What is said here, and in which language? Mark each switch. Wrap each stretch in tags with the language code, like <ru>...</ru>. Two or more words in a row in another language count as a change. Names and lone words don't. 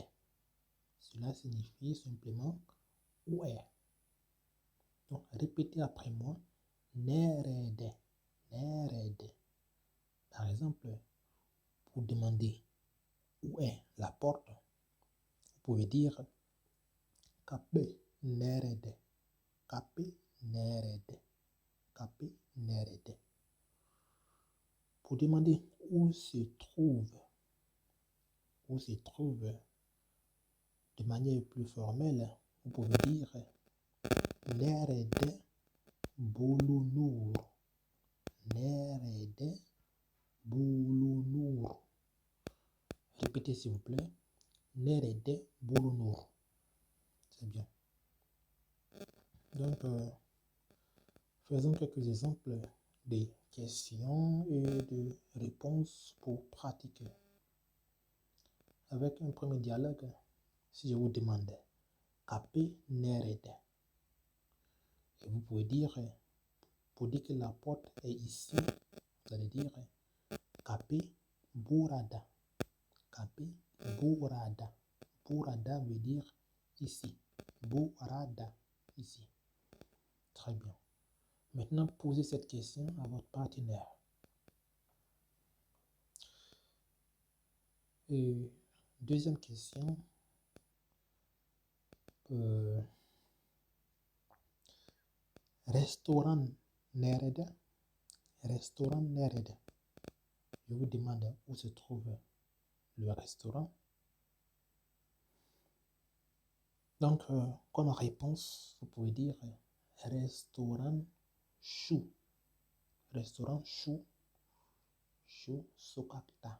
<fr>Cela signifie simplement où est. Donc, répétez après moi. Nerede. Nerede. Par exemple, pour demander où est la porte, vous pouvez dire</fr> <tr>kapı nerede. Kapı nerede. Kapı nerede.</tr> <fr>Pour demander où se trouve de manière plus formelle, vous pouvez dire</fr> <tr>nerede bulunur. Nerede bulunur.</tr> <fr>Répétez s'il vous plaît.</fr> <tr>Nerede bulunur.</tr> <fr>C'est bien. Donc, faisons quelques exemples de questions et de réponses pour pratiquer. Avec un premier dialogue, si je vous demande</fr> <tr>kapı nerede,</tr> <fr>et vous pouvez dire, pour dire que la porte est ici, vous allez dire</fr> <tr>kapı burada. Kapı burada.</tr> <fr>Burada veut dire ici. Burada, ici. Très bien. Maintenant, posez cette question à votre partenaire. Et deuxième question.</fr> <tr>Restaurant nerede. Restaurant nerede.</tr> <fr>Je vous demande où se trouve le restaurant. Donc, comme réponse, vous pouvez dire</fr> <tr>restaurant chou. Restaurant chou. Chou sokakta.</tr>